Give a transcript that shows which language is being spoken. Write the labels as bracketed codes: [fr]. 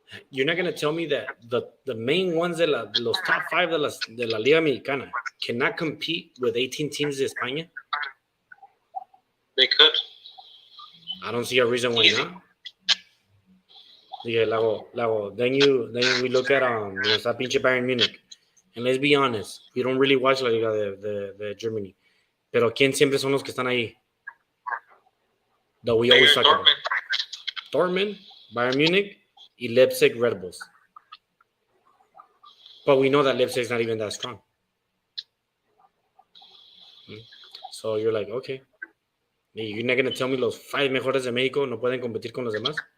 [en] You're not going to tell me that the main ones los top five de la Liga Mexicana cannot compete with 18 teams [es] de España? [en] They could. I don't see a reason why not. Yeah, Lago. Then we look at [es] está pinche [en] Bayern Munich. And let's be honest, we don't really watch la Liga de Germany. [es] Pero ¿quién siempre son los que están ahí? [en] That we always talk about. Dortmund, Bayern Munich, y Leipzig Red Bulls. But we know that Leipzig's not even that strong. So you're like, okay. You're not going to tell me [es] los 5 mejores de México no pueden competir con los demás?